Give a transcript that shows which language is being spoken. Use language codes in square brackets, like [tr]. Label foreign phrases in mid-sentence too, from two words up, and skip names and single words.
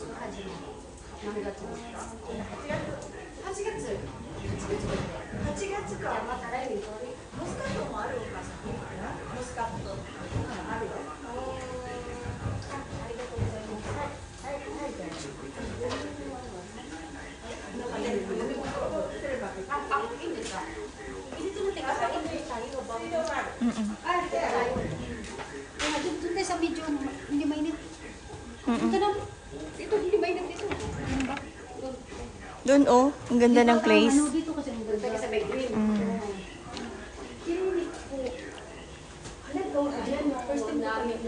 [ja] 何月？8月。8月か。じゃあまた来年これモスカットもあるお母さん。モスカット。あるよ。ありがとうございます。はいはいはい。いいんですか？入れてみてください。 [tl] Doon tayo sa medyo hindi mainit. Ito na. Ito hindi mainit dito. Doon oh, ang ganda ng place. Ano dito kasi ang ganda sa may green. [en] First time [tl] namin na